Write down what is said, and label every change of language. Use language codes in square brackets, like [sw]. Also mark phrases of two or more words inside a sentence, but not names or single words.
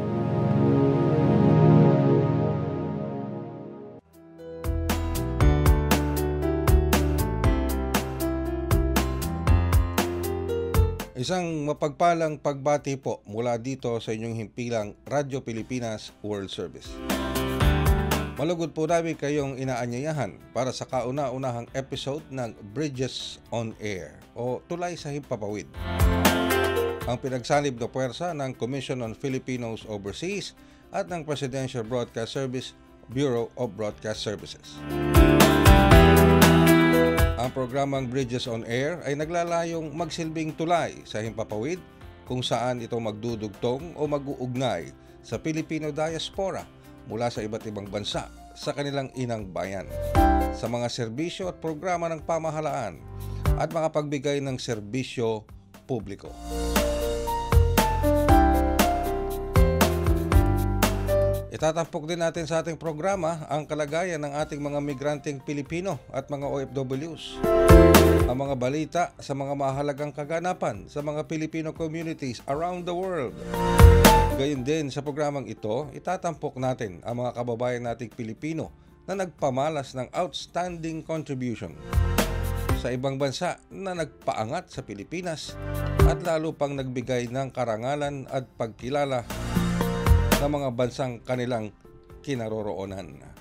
[tl] Isang mapagpalang pagbati po mula dito sa inyong himpilang Radyo Pilipinas World Service. Malugod po namin kayong inaanyayahan para sa kauna-unahang episode ng Bridges on Air o Tulay sa Himpapawid. Ang pinagsanib na puwersa ng Commission on Filipinos Overseas at ng Presidential Broadcast Service Bureau of Broadcast Services. Ang programang Bridges on Air ay naglalayong magsilbing tulay sa himpapawid kung saan ito magdudugtong o mag-uugnay sa Filipino diaspora mula sa iba't ibang bansa sa kanilang inang bayan, sa mga serbisyo at programa ng pamahalaan at mga pagbigay ng serbisyo publiko. Itatampok din natin sa ating programa ang kalagayan ng ating mga migranteng Pilipino at mga OFWs. Ang mga balita sa mga mahalagang kaganapan sa mga [en] Filipino communities around the world. [tl] Gayon din sa programang ito, itatampok natin ang mga kababayan nating Pilipino na nagpamalas ng [en] outstanding contribution [tl] sa ibang bansa na nagpaangat sa Pilipinas at lalo pang nagbigay ng karangalan at pagkilala sa mga bansang kanilang kinaroroonan.